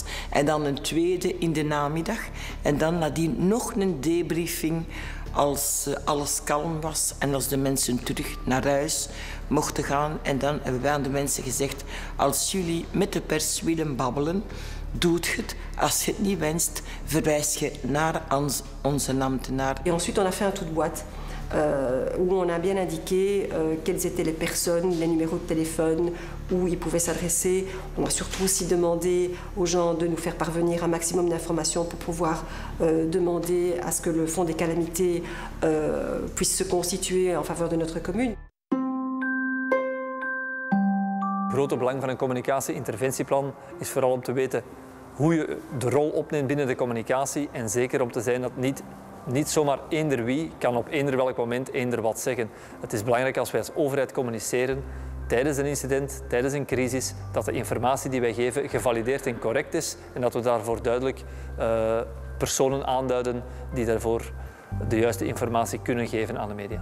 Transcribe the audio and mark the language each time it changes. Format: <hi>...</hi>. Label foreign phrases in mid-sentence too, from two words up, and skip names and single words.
<nl>En dan een tweede in de namiddag. En dan nadien nog een debriefing als alles kalm was en als de mensen terug naar huis mochten gaan. En dan hebben wij aan de mensen gezegd, als jullie met de pers willen babbelen, doet het. Als je het niet wenst, verwijs je naar onze ambtenaar.</nl> <fr>Et ensuite, on a fait un tout de boîte où on a bien indiqué quelles étaient les personnes, les numéros de téléphone, où ils pouvaient s'adresser. On a surtout aussi demandé aux gens de nous faire parvenir un maximum d'informations pour pouvoir demander à ce que le fonds des calamités puisse se constituer en faveur de notre commune.</fr> <nl>Het grote belang van een communicatie-interventieplan is vooral om te weten hoe je de rol opneemt binnen de communicatie en zeker om te zijn dat niet zomaar eender wie kan op eender welk moment eender wat zeggen. Het is belangrijk als wij als overheid communiceren tijdens een incident, tijdens een crisis, dat de informatie die wij geven gevalideerd en correct is en dat we daarvoor duidelijk personen aanduiden die daarvoor de juiste informatie kunnen geven aan de media.</nl>